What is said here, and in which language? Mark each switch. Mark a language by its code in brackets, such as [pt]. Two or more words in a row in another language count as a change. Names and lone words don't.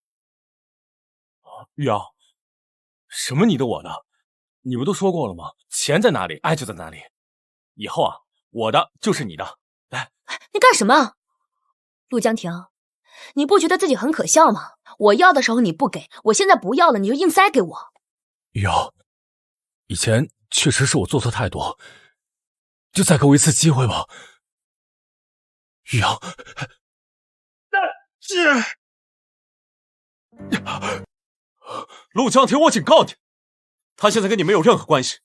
[zh] 玉瑤，什麼你的我的？你們都說過了嗎？錢在哪裡，愛就在哪裡。以後啊，我的就是你的。來，你幹什麼？陸江婷，你不覺得自己很可笑嗎？我要的時候你不給，我現在不要了，你就硬塞給我。玉瑤，以前確實是我做錯太多，就再給我一次機會吧。玉瑤，陸江婷，我警告你，他現在跟你沒有任何關係。